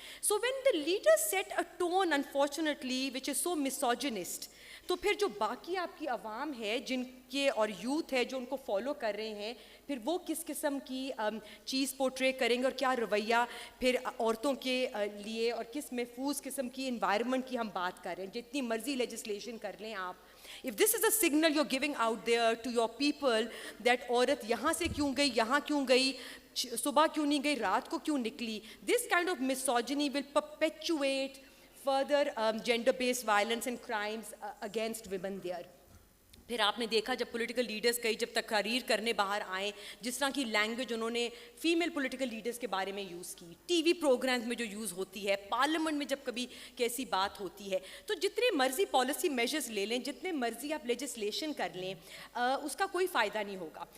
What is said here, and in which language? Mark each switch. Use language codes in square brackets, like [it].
[en] so when the leaders set a tone unfortunately which is so misogynist, [ur] تو پھر جو باقی آپ کی عوام ہے جن کے اور یوتھ ہے جو ان کو فالو کر رہے ہیں, پھر وہ کس قسم کی چیز پورٹرے کریں گے اور کیا رویہ پھر عورتوں کے لیے, اور کس محفوظ قسم کی انوائرمنٹ کی ہم بات کر رہے ہیں. جتنی مرضی لیجسلیشن کر لیں آپ, [en] if this is a signal you're giving out there to your people that [ur] عورت یہاں سے کیوں گئی, یہاں کیوں گئی, صبح کیوں نہیں گئی, رات کو کیوں نکلی, [en] this kind of misogyny will perpetuate further gender-based violence and crimes against women there. [ur] پھر آپ نے دیکھا جب پولیٹیکل لیڈرز کئی جب تقاریر کرنے باہر آئیں, جس طرح کی لینگویج انہوں نے فیمیل پولیٹیکل لیڈرز کے بارے میں یوز کی, ٹی وی پروگرامز میں جو یوز ہوتی ہے, پارلیمنٹ میں جب کبھی کیسی بات ہوتی ہے, تو جتنے مرضی پالیسی میجرز لے لیں, جتنے مرضی آپ لیجسلیشن کر لیں, اس کا کوئی فائدہ نہیں ہوگا.